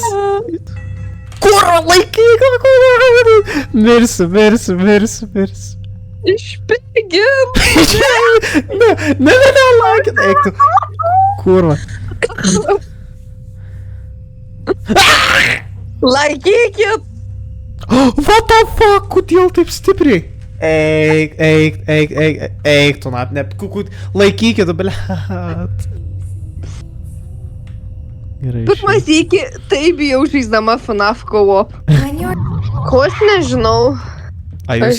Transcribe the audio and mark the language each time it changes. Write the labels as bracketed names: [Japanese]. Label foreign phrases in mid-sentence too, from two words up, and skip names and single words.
[Lithuanian] Kurva, laikyk! Mirsiu. Išpigin. Ne, laikyk. Eik tu. Kurva. Laikykit. [English] What the fuck, [Lithuanian] kodėl taip stipriai? Eik, tu net, laikykit, blet. Gerai, Pirmą sykį taip bijau žaisdama FNAF co-op. Ko aš nežinau. A jūs